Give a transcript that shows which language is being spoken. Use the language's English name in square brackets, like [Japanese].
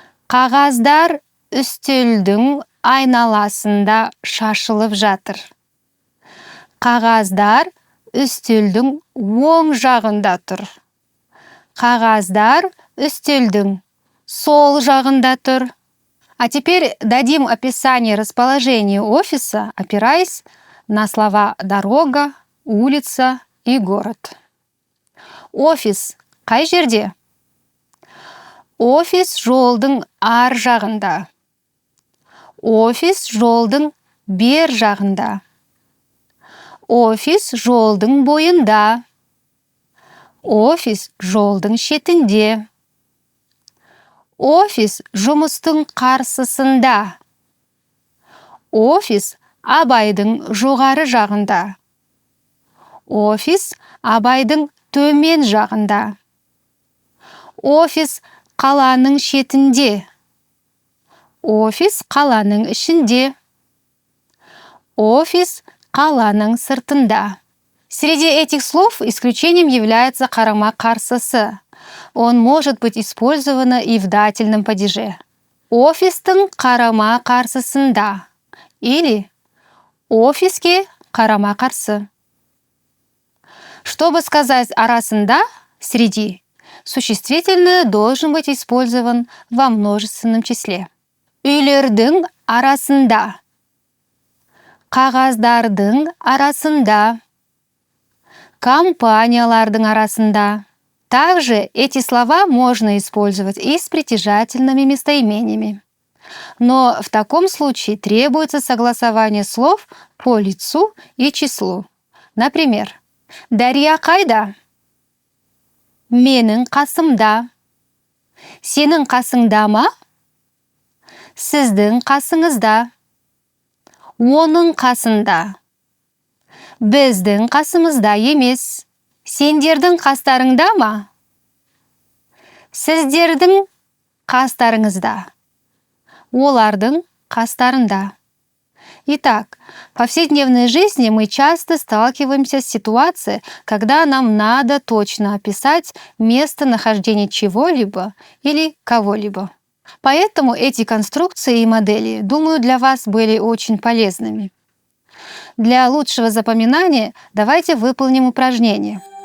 [Kazakh] Қағаздар үстелдің айналасында шашылып жатыр. Қағаздар үстелдің оң жағында тұр. Қағаздар үстелдің сол жағында тұр. [Russian] А теперь дадим описание расположения офиса, опираясь на слова «дорога», «улица» и «город». [Kazakh] Офис қай жерде? Офис жолдың ар жағында. Офис жолдың бер жағында. Офис жолдың бойында. Офис жолдың шетінде. Офис жұмыстың қарсысында. Офис Абайдың жоғары жағында. Офис Абайдың төмен жағында. Офис қаланың шетінде. Офис қаланың ішінде. Офис қаланың сыртында. [Russian] Среди этих слов исключением является қарама-қарсысы. Он может быть использован и в дательном падеже. [Kazakh] Офистың қарама-қарсысында [Russian] или [Kazakh] офиске қарама-қарсы. [Russian] Чтобы сказать арасында, среди, существительное должен быть использован во множественном числе. [Kazakh] Үйлердің арасында. Қағаздардың арасында. Компаниялардың арасында. [Russian] Также эти слова можно использовать и с притяжательными местоимениями. Но в таком случае требуется согласование слов по лицу и числу. Например, [Kazakh] Дарья қайда? Менің қасымда. Сенің қасыңда ма? Сіздің қасыңызда. Оның қасында. Біздің қасымызда емес. Сендердің қастарыңда ма? Сіздердің қастарыңызда. Олардың қастарында. [Russian] Итак, в повседневной жизни мы часто сталкиваемся с ситуацией, когда нам надо точно описать местонахождение чего-либо или кого-либо. Поэтому эти конструкции и модели, думаю, для вас были очень полезными. Для лучшего запоминания давайте выполним упражнение.